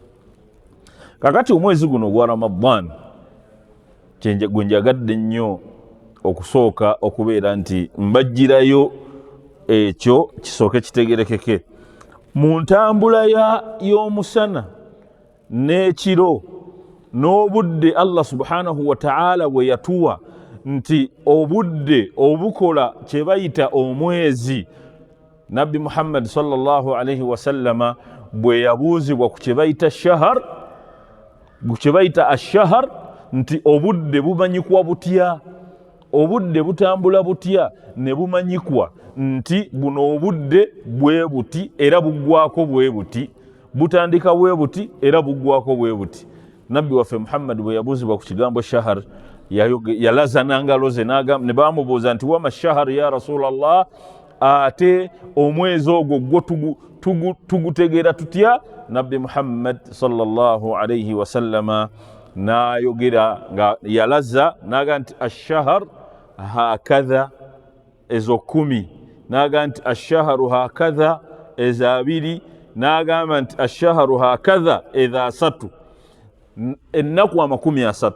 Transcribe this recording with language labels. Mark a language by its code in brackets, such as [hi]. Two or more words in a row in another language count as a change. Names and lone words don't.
[lg] Kakati omwezi guno gwa Ramadan gwe njagadde nnyo okusooka okubeera nti mbajjirayo ekyo kisooke kitegerekeke. Mu ntambula y'omusana n'ekiro n'obudde Allah [ar] subhanahu wa ta'ala [lg] bwe yatuwa nti obudde obukola kye bayita omwezi, Nabbi Muhammad [ar] sallallahu alayhi wa sallama [lg] bwe yabuuzibwa ku kye bayita shahar, kye bayita ashahar, nti obudde bumanyikwa butya, obudde butambula butya, ne bumanyikwa nti buno obudde bwe buti era buggwako bwe buti, butandika bwe buti era buggwako bwe buti. Nabbi waffe Muhammad bwe yabuuzibwa ku kigambo shahar yalaza n'angalo ze ne bamubuuza nti [ar] wama shahar ya Rasulallah, [lg] ate omwezi ogwo gwo tugutegeera tutya? Nabbi Muhammad [ar] sallallahu alayhi wa sallama [lg] n'ayogera nga yalaza n'agamba nti [ar] ashahar hakadha, [lg] ezo 10, n'agamba nti [ar] ashaharu hakadha, [lg] ezo 2, n'agamba nti [ar] ashaharu hakadha [lg] edha 3, ennaku 30.